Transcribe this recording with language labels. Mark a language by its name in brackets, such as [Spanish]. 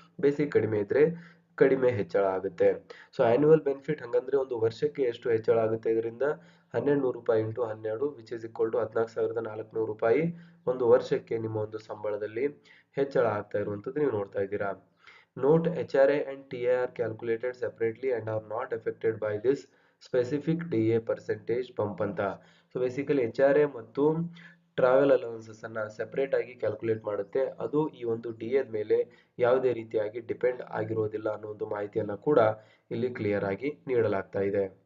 [Kannada] Basic ಕಡಿಮೆ ಇದ್ರೆ ಕಡಿಮೆ ಹೆಚ್ಚಳ ಆಗುತ್ತೆ. ಸೊ ಆನ್ಯುವಲ್ ಬೆನಿಫಿಟ್ ಹಂಗಂದ್ರೆ ಒಂದು ವರ್ಷಕ್ಕೆ ಎಷ್ಟು ಹೆಚ್ಚಳ ಆಗುತ್ತೆ ಇದರಿಂದ 1200 ರೂಪಾಯಿ into 12 [English] which is equal to [Kannada] 14,400 ರೂಪಾಯಿ ಒಂದು ವರ್ಷಕ್ಕೆ ನಿಮ್ಮ ಒಂದು ಸಂಬಳದಲ್ಲಿ ಹೆಚ್ಚಳ ಆಗ್ತಾ ಇರುವಂಥದ್ದು ನೀವು ನೋಡ್ತಾ ಇದ್ದೀರಾ. [English] Note HRA and TA are calculated separately and are not affected by this specific DA percentage bump ಅಂತ. [Kannada] ಸೊ ಬೇಸಿಕಲಿ HRA ಮತ್ತು ಟ್ರಾವೆಲ್ ಅಲವೆನ್ಸಸ್ ಅನ್ನ ಸೆಪರೇಟ್ ಆಗಿ ಕ್ಯಾಲ್ಕುಲೇಟ್ ಮಾಡುತ್ತೆ. ಅದು ಈ ಒಂದು DA ಮೇಲೆ ಯಾವುದೇ ರೀತಿಯಾಗಿ ಡಿಪೆಂಡ್ ಆಗಿರೋದಿಲ್ಲ ಅನ್ನೋ ಒಂದು ಮಾಹಿತಿಯನ್ನ ಕೂಡ ಇಲ್ಲಿ ಕ್ಲಿಯರ್ ಆಗಿ ನೀಡಲಾಗ್ತಾ ಇದೆ.